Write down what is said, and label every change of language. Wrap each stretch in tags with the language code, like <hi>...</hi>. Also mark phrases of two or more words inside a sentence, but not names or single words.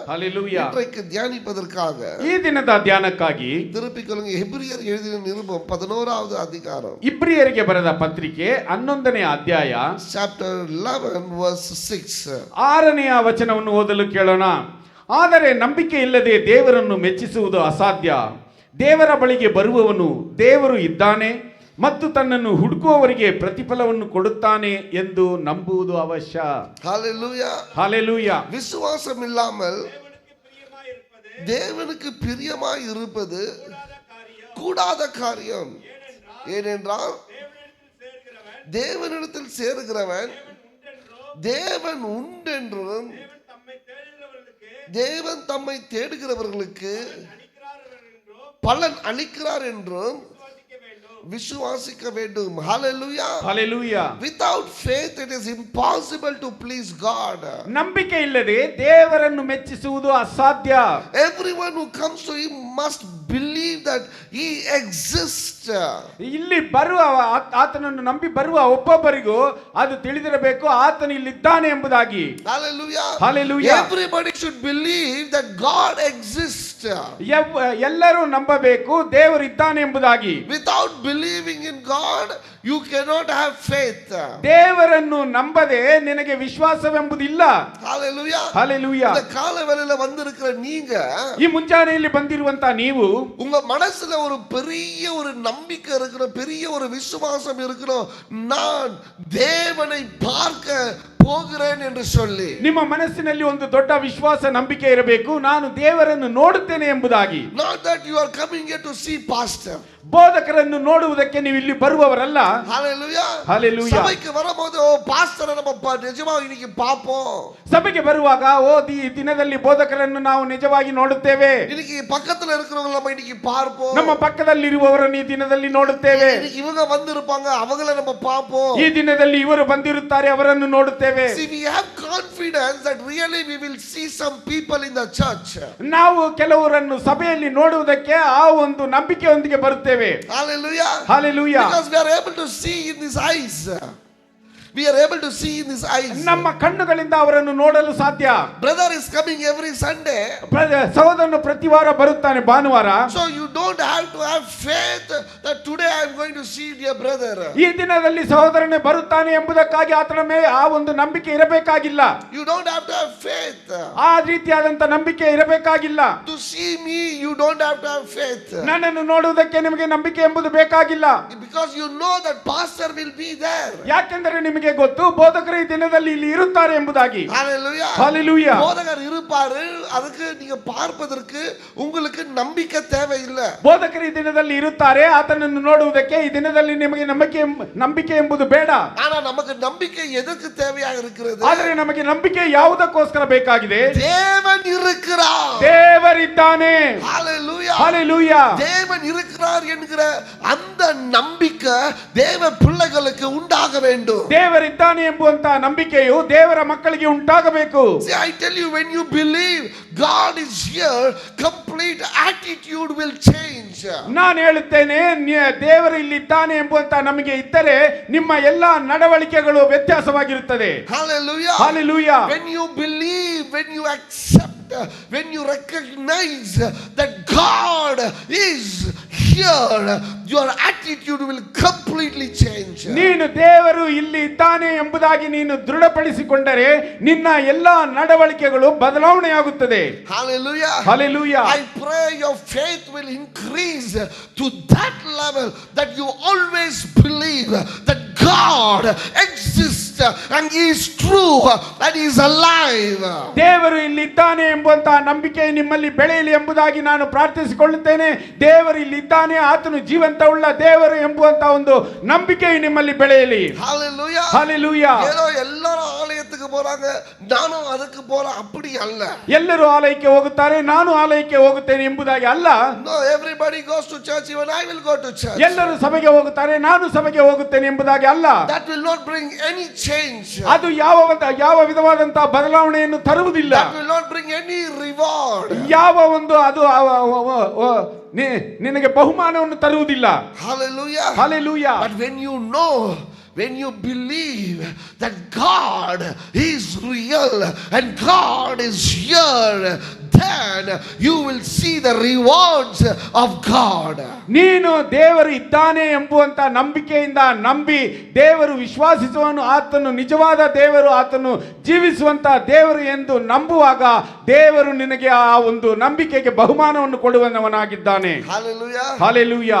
<en>Hallelujah.</en> <ta>இன்றைக்கு தியானிப்பதற்காக</ta> <kn>ಈ ದಿನದ ಧ್ಯಾನಕ್ಕಾಗಿ</kn> <ta>திருப்பிக் கொள்ளுங்க எபிரியர் எழுதின நிருபம் 11வது அதிகாரம்.</ta> <kn>ಇಬ್ರಿಯರಿಗೆ ಬರೆದ ಪತ್ರಿಕೆ 11ನೇ ಅಧ್ಯಾಯ</kn> <en>Chapter 11 verse 6.</en> <kn>6ನೆಯ ವಚನವನ್ನು ಓದಲು ಕೇಳೋಣ. ಆದರೆ ನಂಬಿಕೆ ಇಲ್ಲದೆ ದೇವರನ್ನು ಮೆಚ್ಚಿಸುವುದು ಅಸಾಧ್ಯ. ದೇವರ ಬಳಿಗೆ ಬರುವವನು ದೇವರು ಇದ್ದಾನೆ ಮತ್ತು ತನ್ನನ್ನು ಹುಡುಕುವವರಿಗೆ ಪ್ರತಿಫಲವನ್ನು ಕೊಡುತ್ತಾನೆ ಎಂದು ನಂಬುವುದು ಅವಶ್ಯ.</kn> <en>Hallelujah. Hallelujah.</en> <ta>விசுவாசம் இல்லாமல் தேவனுக்கு பிரியமாய் இருப்பது கூடாத காரியம். ஏனென்றால் தேவனிடத்தில் சேருகிறவன் தேவன் உண்டென்றும் தேவன் தம்மை தேடுகிறவர்களுக்கு பலன் அளிக்கிறார் என்றும் விசுவாசிக்க வேண்டும்.</ta> <en>Hallelujah. Hallelujah. Without faith it is impossible to please God.</en> <kn>ನಂಬಿಕೆ ಇಲ್ಲದೆ ದೇವರನ್ನು ಮೆಚ್ಚಿಸುವುದು ಅಸಾಧ್ಯ.</kn> <en>Everyone who comes to him must believe that he exists.</en> <kn>ಇಲ್ಲಿ ಬರುವ ಆತನನ್ನು ನಂಬಿ ಬರುವ ಒಬ್ಬೊಬ್ಬರಿಗೂ ಅದು ತಿಳಿದಿರಬೇಕು, ಆತನು ಇಲ್ಲಿದ್ದಾನೆ ಎಂಬುದಾಗಿ.</kn> <en>Hallelujah. Hallelujah. Everybody should believe that God exists.</en> <kn>ಎಲ್ಲರೂ ನಂಬಬೇಕು ದೇವರು ಇದ್ದಾನೆ ಎಂಬುದಾಗಿ.</kn> <en>Without believing in God you cannot have faith.</en> <kn>ದೇವರನ್ನು ನಂಬದೆ ನಿನಗೆ ವಿಶ್ವಾಸವೆಂಬುದಿಲ್ಲ.</kn> <en>Hallelujah. Hallelujah.</en> <ta>இந்த காலவேளையில வந்திருக்கிற நீங்க</ta> <kn>ಈ ಮುಂಜಾನೆಯಲ್ಲಿ ಬಂದಿರುವಂತ ನೀವು</kn> <ta>உங்க மனசுல ஒரு பெரிய ஒரு நம்பிக்கை இருக்கணும், பெரிய ஒரு விசுவாசம் இருக்கணும். நான் தேவனை பார்க்க போகிறேன் என்று சொல்லி</ta> <kn>ನಿಮ್ಮ ಮನಸ್ಸಿನಲ್ಲಿ ಒಂದು ದೊಡ್ಡ ವಿಶ್ವಾಸ ನಂಬಿಕೆ ಇರಬೇಕು, ನಾನು ದೇವರನ್ನು ನೋಡುತ್ತೇನೆ ಎಂಬುದಾಗಿ.</kn> <en>Not that you are coming here to see pastor.</en> <kn>ಬೋಧಕರನ್ನು ನೋಡುವುದಕ್ಕೆ ನೀವು ಇಲ್ಲಿ ಬರುವವರಲ್ಲ.</kn> <en>Hallelujah. Hallelujah.</en> <kn>ಸಭೆಗೆ ಬರಬಹುದು ಪಾಸ್ಟರ್ ನಮ್ಮ ನಿಜವಾಗಿ</kn> <ta>இன்னைக்கு பாப்போம்.</ta> <kn>ಸಭೆಗೆ ಬರುವಾಗ ಈ ದಿನದಲ್ಲಿ ಬೋಧಕರನ್ನು ನಾವು ನಿಜವಾಗಿ ನೋಡುತ್ತೇವೆ.</kn> <ta>இன்னைக்கு பக்கத்துல இருக்கிறவங்க நம்ம இன்னைக்கு பார்ப்போம்.</ta> <kn>ನಮ್ಮ ಪಕ್ಕದಲ್ಲಿ ಇರುವವರನ್ನು ಈ ದಿನದಲ್ಲಿ ನೋಡುತ್ತೇವೆ.</kn> <ta>இன்னைக்கு இவங்க வந்திருப்பாங்க, அவங்கள நம்ம பார்ப்போம்.</ta> <kn>ಈ ದಿನದಲ್ಲಿ ಇವರು ಬಂದಿರುತ್ತಾರೆ, ಅವರನ್ನು ನೋಡುತ್ತೇವೆ.</kn> <en>See, we have confidence that really we will see some people in the church.</en> <kn>ನಾವು ಕೆಲವರನ್ನು ಸಭೆಯಲ್ಲಿ ನೋಡುವುದಕ್ಕೆ ಆ ಒಂದು ನಂಬಿಕೆಯೊಂದಿಗೆ ಬರುತ್ತೇವೆ.</kn> <en>Hallelujah. Hallelujah. Because we are able to see in his eyes. We are able to see in his eyes.</en> <kn>ನಮ್ಮ ಕಣ್ಣುಗಳಿಂದ ಅವರನ್ನು ನೋಡಲು ಸಾಧ್ಯ.</kn> <en>Brother is coming every Sunday.</en> <kn>ಸಹೋದರನು ಪ್ರತಿ ವಾರ ಬರುತ್ತಾನೆ ಭಾನುವಾರ.</kn> <en>So you don't have to have faith that today I am going to see dear brother.</en> <kn>ಈ ದಿನದಲ್ಲಿ ಸಹೋದರನೇ ಬರುತ್ತಾನೆ ಎಂಬುದಕ್ಕಾಗಿ ಆತನ ಮೇಲೆ ಆ ಒಂದು ನಂಬಿಕೆ ಇರಬೇಕಾಗಿಲ್ಲ.</kn> <en>You don't have to have faith.</en> <kn>ಆ ರೀತಿಯಾದಂತ ನಂಬಿಕೆ ಇರಬೇಕಾಗಿಲ್ಲ.</kn> <en>To see me you don't have to have faith.</en> <kn>ನನ್ನನ್ನು ನೋಡುವುದಕ್ಕೆ ನಿಮಗೆ ನಂಬಿಕೆ ಎಂಬುದು ಬೇಕಾಗಿಲ್ಲ.</kn> <en>Because you know that pastor will be there.</en> <kn>ಯಾಕೆಂದರೆ ನಿಮಗೆ ಗೊತ್ತು ಬೋಧಕರು ಈ ದಿನದಲ್ಲಿ ಇಲ್ಲಿ ಇರುತ್ತಾರೆ ಎಂಬುದಾಗಿ.</kn> <en>Hallelujah. Hallelujah.</en> <ta>ಬೋಧಕರು இருப்பாரு, அதுக்கு நீங்க பார்ப்பதற்கு உங்களுக்கு நம்பிக்கை தேவையில்லை.</ta> <kn>ಬೋಧಕರು ಈ ದಿನದಲ್ಲಿ ಇರುತ್ತಾರೆ, ಆತನನ್ನು ನೋಡುವುದಕ್ಕೆ ಈ ದಿನದಲ್ಲಿ ನಿಮಗೆ ನಂಬಿಕೆ ಎಂಬುದು ಬೇಡ.</kn> <ta>ஆனா நமக்கு நம்பிக்கை எதற்கு தேவையாக இருக்கிறது?</ta> <kn>ಆದರೆ ನಮಗೆ ನಂಬಿಕೆ ಯಾವುದಕ್ಕೋಸ್ಕರ ಬೇಕಾಗಿದೆ?</kn> <ta>தேவன் இருக்கிறார்.</ta> <kn>ದೇವರಿದ್ದಾನೆ.</kn> <en>Hallelujah. Hallelujah.</en> <ta>தேவன் இருக்கிறார் என்கிற அந்த நம்பிக்கை தேவ பிள்ளைகளுக்கு உண்டாக வேண்டும்.</ta> <kn>ದೇವರಿದ್ದಾನೆ ಎಂಬುವಂತ ನಂಬಿಕೆಯು ದೇವರ ಮಕ್ಕಳಿಗೆ ಉಂಟಾಗಬೇಕು.</kn> <en>See, I tell you, when you believe God is here, complete attitude will change.</en> <kn>ನಾನು ಹೇಳುತ್ತೇನೆ, ದೇವರು ಇಲ್ಲಿದ್ದಾನೆ ಎಂಬುವಂತ ನಮಗೆ ಇದ್ದರೆ ನಿಮ್ಮ ಎಲ್ಲಾ ನಡವಳಿಕೆಗಳು ವ್ಯತ್ಯಾಸವಾಗಿರುತ್ತದೆ.</kn> <en>Hallelujah. Hallelujah. When you believe, when you accept, when you recognize that God is here, your attitude will completely change.</en> <kn>ನೀನು ದೇವರು ಇಲ್ಲಿ ಇದ್ದಾನೆ ಎಂಬುದಾಗಿ ನೀನು ದೃಢಪಡಿಸಿಕೊಂಡರೆ ನಿನ್ನ ಎಲ್ಲಾ ನಡವಳಿಕೆಗಳು ಬದಲಾವಣೆಯಾಗುತ್ತದೆ.</kn> <en>Hallelujah. Hallelujah. I pray your faith will increase to that level that you always believe that God exists and he is true and he is alive.</en> <kn>ದೇವರು ಇಲ್ಲಿ ಇದ್ದಾನೆ ಎಂಬುವಂತ ನಂಬಿಕೆ ನಿಮ್ಮಲ್ಲಿ ಬೆಳೆಯಲಿ ಎಂಬುದಾಗಿ ನಾನು ಪ್ರಾರ್ಥಿಸಿಕೊಳ್ಳುತ್ತೇನೆ. ದೇವರು ಇಲ್ಲಿ ಇದ್ದಾನೆ, ಆತನು ಜೀವಂತವುಳ್ಳ ದೇವರು ಎಂಬುವಂತ ಒಂದು ನಂಬಿಕೆ ನಿಮ್ಮಲ್ಲಿ ಬೆಳೆಯಲಿ.</kn> <en>Hallelujah. Hallelujah.</en> <ta>ஏதோ எல்லாரும் ஆலயத்துக்கு போறாங்க, நானும் அதுக்கு போறேன், அப்படி அல்ல.</ta> <kn>ಎಲ್ಲರೂ ಆಲಯಕ್ಕೆ ಹೋಗುತ್ತಾರೆ, ನಾನು ಆಲಯಕ್ಕೆ ಹೋಗುತ್ತೇನೆ ಎಂಬುದಾಗಿ ಅಲ್ಲ.</kn> <en>No, everybody goes to church, even I will go to church.</en> <kn>ಎಲ್ಲರೂ ಸಭೆಗೆ ಹೋಗುತ್ತಾರೆ, ನಾನು ಸಭೆಗೆ ಹೋಗುತ್ತೇನೆ ಎಂಬುದಾಗಿ ಅಲ್ಲ.</kn> <en>That will not bring any change.</en> <kn>ಅದು ಯಾವ ವಿಧವಾದಂತಹ ಬದಲಾವಣೆಯನ್ನು ತರುವುದಿಲ್ಲ.</kn> <en>That will not bring any reward.</en> <kn>ಯಾವ ಒಂದು ಅದು ನಿನಗೆ ಬಹುಮಾನವನ್ನು ತರುವುದಿಲ್ಲ.</kn> <en>Hallelujah. Hallelujah. But when you know, when you believe that God is real and God is here, then you will see the rewards of God.</en> <kn>ನೀನು ದೇವರು ಇದ್ದಾನೆ ಎಂಬುವಂತ ನಂಬಿಕೆಯಿಂದ ನಂಬಿ ದೇವರು ವಿಶ್ವಾಸಿಸುವನು, ಆತನು ನಿಜವಾದ ದೇವರು, ಆತನು ಜೀವಿಸುವಂತ ದೇವರು ಎಂದು ನಂಬುವಾಗ ದೇವರು ನಿನಗೆ ಆ ಒಂದು ನಂಬಿಕೆಗೆ ಬಹುಮಾನವನ್ನು ಕೊಡುವವನಾಗಿದ್ದಾನೆ.</kn> <en>Hallelujah. Hallelujah.</en>